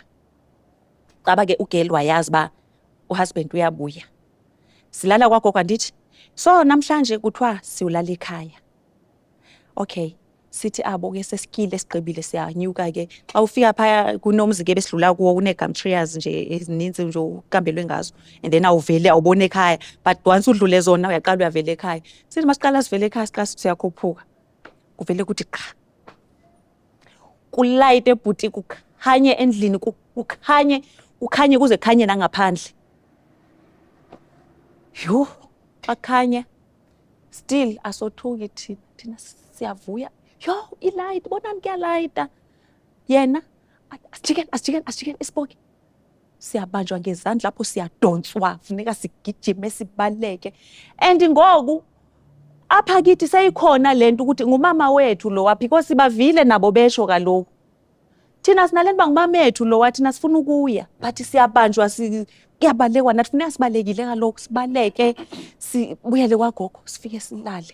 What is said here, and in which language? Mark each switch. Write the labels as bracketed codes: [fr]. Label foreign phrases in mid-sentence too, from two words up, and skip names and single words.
[xh] Caba ke ugirl wayazi ba uhusband uyabuya. Silala kwagogo andithi so namhlanje kuthiwa siyolala ekhaya. Okay, sithi abo ke sesikile sigqibile siyanyuka ke. Xa ufika phaya kunomzi ke besidlula kuwo une- [en] gum trees [xh] nje ezininzi nje ukambelwe ngazo. And then awuvele awubone ekhaya. But once udlule zona uyaqala uyavela ekhaya. Sithi masiqala sivele ekhaya siqala siyakhuphuka. Kuvele kuthi qha. Kulayite ebhuti kukhanye endlini kukhanye kuze khanye nangaphandle. Yho, bakhanya still asothuki thina siyavuya. Yo, ilight bonani kuyalayita. Yena asijikeni isipoki. Siyabanjwa ngezandla lapho siyadonswa, funeka sigijime sibaleke. And ngoku apha kithi seyikhona lento ukuthi ngumama wethu lo waphi because bavile nabo besho kaloku. Thina sinalento bangumama wethu lo wathi nasifuna ukuya but siyabanjwa kuyabalekwa nathi funeka sibalekile kaloku sibaleke sibuyele kwagogo sifike silale.